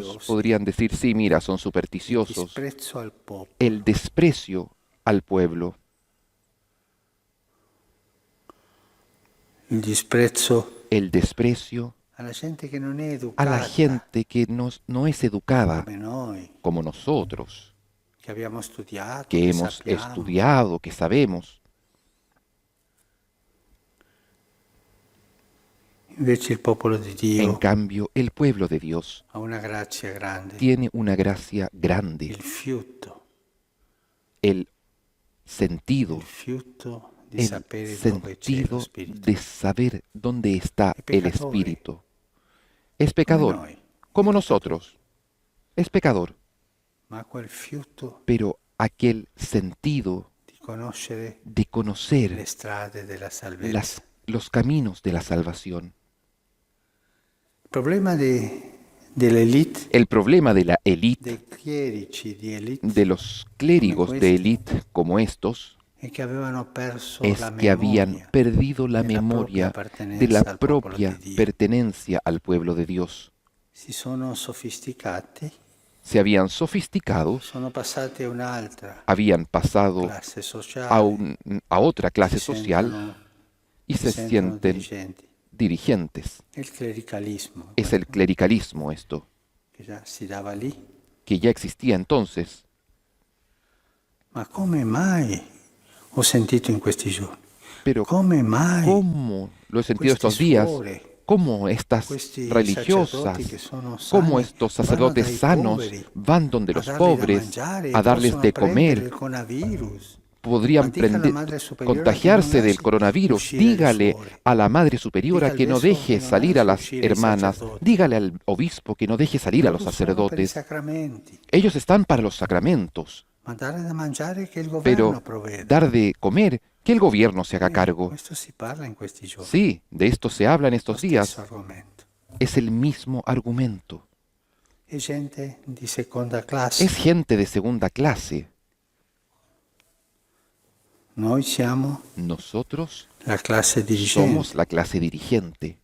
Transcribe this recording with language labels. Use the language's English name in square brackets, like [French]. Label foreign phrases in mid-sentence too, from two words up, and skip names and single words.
[Italian] superstiziosi". [Spanish] podrían decir, sí, mira, son [Italian] Il [Spanish] supersticiosos. [Italian] disprezzo al popolo. [Spanish] El desprecio al pueblo, [Italian] Il disprezzo [Spanish] el desprecio [Italian] alla gente che non è [Spanish] a [Italian] educata [Spanish] la gente que no es educada [Italian] come noi, [Spanish] como nosotros, [Italian] che abbiamo studiato, [Spanish] que [Italian] che [Spanish] hemos [Italian] sappiamo. [Spanish] estudiado, que sabemos. [Italian] Invece il popolo di [Spanish] En [Italian] Dio [Spanish] cambio, el pueblo de Dios [Italian] ha una grazia grande, [Spanish] tiene una gracia grande, [Italian] il fiuto [Spanish] el sentido, [Italian] di sapere dove c'è lo [Spanish] sentido [Italian] Spirito. [Spanish] de saber dónde está Es el pecador, Espíritu. Es [Italian] Come [Spanish] pecador, [Italian] noi, [Spanish] como nosotros. Es pecador, [Italian] ma quel fiuto [Spanish] pero aquel sentido [Italian] di conoscere [Spanish] de [Italian] le [Spanish] conocer [Italian] strade della salvezza. [Spanish] los caminos de la salvación. [Italian] Il problema dell'elite, [Spanish] El problema de la élite, [Italian] dei chierici di elite, [Spanish] de los clérigos de élite como estos, [Italian] è che avevano perso [Spanish] es [Italian] la [Spanish] que habían [Italian] memoria [Spanish] perdido la de la memoria propia de la pertenencia al popolo propia [Italian] di Dio. [Spanish] pertenencia al pueblo de Dios. [Italian] Si sono sofisticati, [Spanish] Se habían sofisticado, [Italian] sono passati a un'altra [Spanish] habían pasado [Italian] classe sociale, [Spanish] a otra clase [Italian] si [Spanish] social [Italian] sentono- [Spanish] y se [Italian] sentono [Spanish] sienten [Italian] dirigenti. [Spanish] dirigentes. [Italian] Il clericalismo, [Spanish] Es el clericalismo esto, [Italian] che già si dava lì. [Spanish] que ya existía entonces. [Italian] Ma come mai, ho sentito in questi giorni, [Spanish] Pero [Italian] come mai [Spanish] ¿cómo lo he sentido [Italian] questi [Spanish] estos días? [Italian] suore, [Spanish] ¿Cómo estas [Italian] questi [Spanish] religiosas, [Italian] sacerdoti che sono [Spanish] cómo [Italian] sani, [Spanish] estos [Italian] vanno [Spanish] sacerdotes [Italian] dai [Spanish] sanos [Italian] poveri [Spanish] van donde [Italian] a [Spanish] los [Italian] dargli da [Spanish] pobres [Italian] mangiare, [Spanish] a darles [Italian] possono [Spanish] de [Italian] prendere [Spanish] comer? [Italian] il coronavirus? [Spanish] Podrían [Italian] Ma dica alla Madre Superiora [Spanish] contagiarse [Italian] che non [Spanish] del [Italian] lasci [Spanish] coronavirus. [Italian] uscire le [Spanish] Dígale [Italian] suore. [Spanish] a la Madre Superiora [Italian] Dica al [Spanish] que no [Italian] vescovo [Spanish] deje que no salir a [Italian] lasci [Spanish] las [Italian] uscire i [Spanish] hermanas. [Italian] sacerdoti. [Spanish] Dígale al obispo que no deje salir a los [Italian] Loro sono per i [Spanish] sacerdotes. [Italian] sacramenti, [Spanish] Ellos están para los sacramentos, [Italian] ma dare da mangiare che il governo [Spanish] pero [Italian] provvede. [Spanish] dar de comer, que el gobierno se haga cargo. [Italian] Questo si parla in questi giorni. [Spanish] Sí, de esto se habla en [Italian] Lo [Spanish] estos [Italian] stesso [Spanish] días. [Italian] argomento. [Spanish] Es el mismo argumento. [Italian] È gente di seconda classe. [Spanish] Es gente de segunda clase. [Italian] Noi siamo [Spanish] Nosotros [Italian] la classe dirigente. [Spanish] somos la clase dirigente.